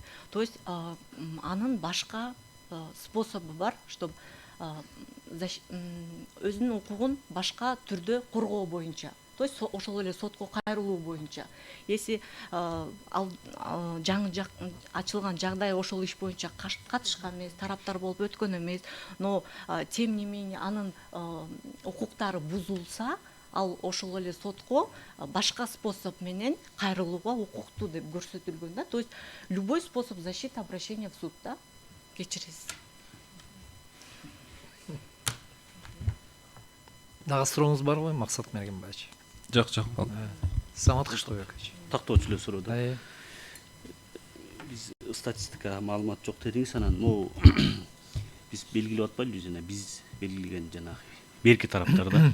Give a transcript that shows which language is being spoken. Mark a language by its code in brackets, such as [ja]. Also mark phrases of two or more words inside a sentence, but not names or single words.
[ru] То есть [ky] анын башка способу бар, чтобы өзүнүн укугун башка түрдө коргоо боюнча. [ru] То есть [ky] ошол эле сотко кайрылуу боюнча. Если ал жаңы ачылган жагдай ошол иш боюнча катышкан эмес, тараптар болуп өткөн эмес, [ru] но тем не менее [ky] анын укуктары бузулса, ал ошол эле сотко башка способ менен кайрылууга укуктуу деп көрсөтүлгөн да. [ru] То есть любой способ защиты обращения в суд, да? [ky] Кечиресиз. Дагы сурооңуз барбы, Максат Мергенбаевич? Жок. Самат Кыштыбекович. Тактоочу эле суроо да. Биз статистика маалымат жок дедиңиз, анан могу биз белгилеп атпайлыбы жана биз белгилеген жанагы берки тараптарда.